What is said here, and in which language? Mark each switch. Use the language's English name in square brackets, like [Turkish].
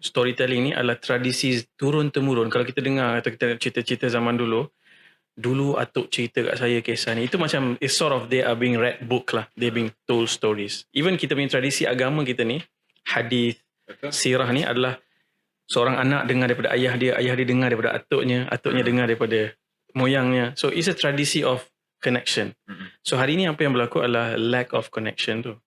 [Malay] Storytelling ni adalah tradisi turun temurun. Kalau kita dengar atau kita cerita-cerita zaman dulu atuk cerita kat saya kisah ni, itu macam [English] it's sort of they are being read book lah, they being told stories. [Malay] Even kita punya tradisi agama kita ni, hadis, sirah ni adalah seorang anak dengar daripada ayah dia dengar daripada atuknya dengar daripada moyangnya. [English] So it's a [Malay] tradisi [English] of connection. [Malay] So hari ni apa yang berlaku adalah [English] lack of connection [Malay] tu.